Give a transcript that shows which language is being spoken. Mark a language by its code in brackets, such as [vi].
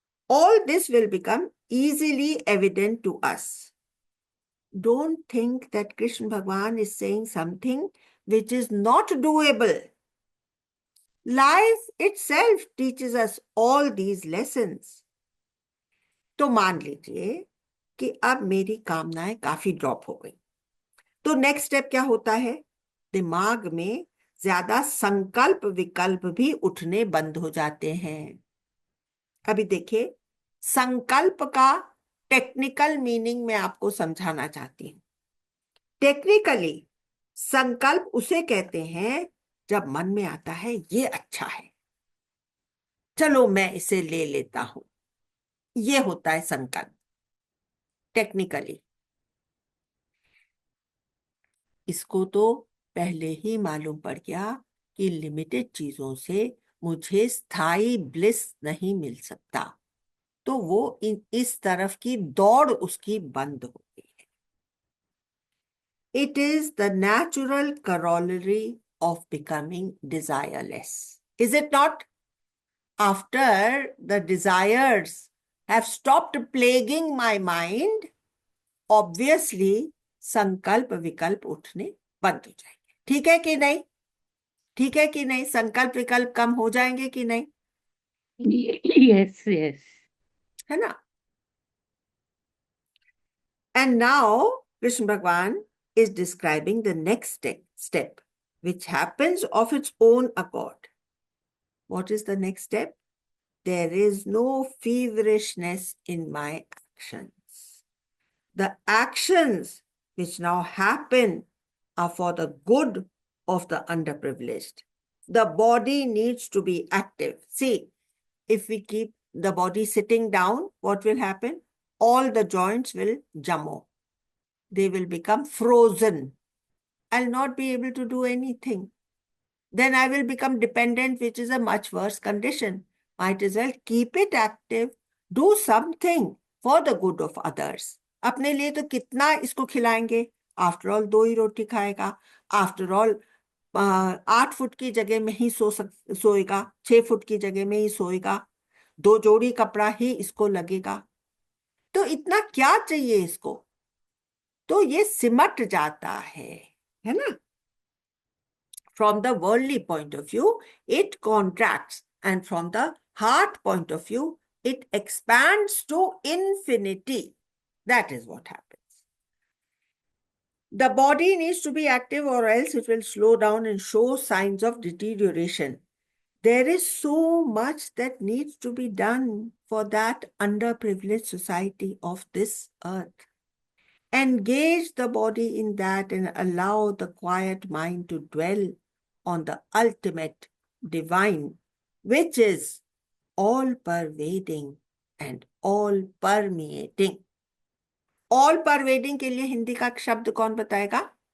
[en] all this will become easily evident to us. Don't think that Krishna Bhagwan is saying something which is not doable. Life itself teaches us all these lessons. [hi] तो मान लीजिए कि अब मेरी कामनाएं काफी drop हो गई, तो नेक्स्ट स्टेप क्या होता है? दिमाग में ज्यादा संकल्प विकल्प भी उठने बंद हो जाते हैं। अभी देखिए, संकल्प का टेक्निकल मीनिंग मैं आपको समझाना चाहती हूँ। टेक्निकली संकल्प उसे कहते हैं जब मन में आता है ये अच्छा है, चलो मैं इसे ले लेता हूं, ये होता है संकल्प टेक्निकली। इसको तो पहले ही मालूम पड़ गया कि लिमिटेड चीजों से मुझे स्थायी ब्लिस नहीं मिल सकता, तो वो इस तरफ की दौड़ उसकी बंद हो गई है। [en] It is the natural corollary of becoming desireless, is it not? After the desires have stopped plaguing my mind, obviously [hi] संकल्प विकल्प उठने बंद हो जाएंगे। ठीक है कि नहीं? ठीक है कि नहीं? संकल्प विकल्प कम हो जाएंगे कि नहीं? [en] Yes, yes. [hi] है ना? [en] And now Krishna Bhagwan is describing the next step which happens of its own accord. What is the next step? There is no feverishness in my actions. The actions which now happen are for the good of the underprivileged. The body needs to be active. See, if we keep the body sitting down, what will happen? All the joints will jumbo. They will become frozen. I'll not be able to do anything. Then I will become dependent, which is a much worse condition. Might as well keep it active, do something for the good of others. [hi] अपने लिए तो कितना इसको खिलाएंगे? After all 2 ही रोटी खाएगा। After all 8 foot की जगह में ही सोएगा, 6 फुट की जगह में ही सोएगा, 2 जोड़ी कपड़ा ही इसको लगेगा, तो इतना क्या चाहिए इसको? तो ये सिमट जाता है ना? [en] From the worldly point of view, it contracts, and from the heart point of view, it expands to infinity. That is what happens. The body needs to be active, or else it will slow down and show signs of deterioration. There is so much that needs to be done for that underprivileged society of this earth. Engage the body in that and allow the quiet mind to dwell on the ultimate divine, which is all pervading and all permeating. [hi] All pervading के लिए हिंदी का शब्द कौन बताएगा?